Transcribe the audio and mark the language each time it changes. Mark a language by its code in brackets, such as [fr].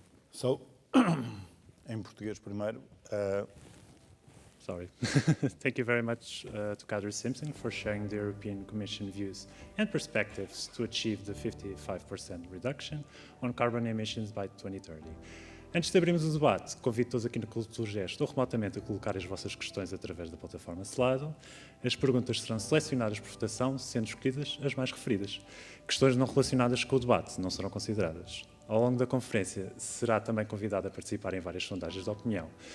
[pt] So, em português primeiro. [en] Sorry. Thank you very much to Kadri Simpson for sharing the European Commission views and perspectives to achieve the 55% reduction on carbon emissions by 2030. [pt] Antes de abrirmos o debate, convido todos aqui no Cultura Gesto ou remotamente a colocar as vossas questões através da plataforma Slido. As perguntas serão selecionadas por votação, sendo escolhidas as mais referidas. Questões não relacionadas com o debate não serão consideradas. Ao longo da conferência, será também convidado a participar em várias sondagens de opinião.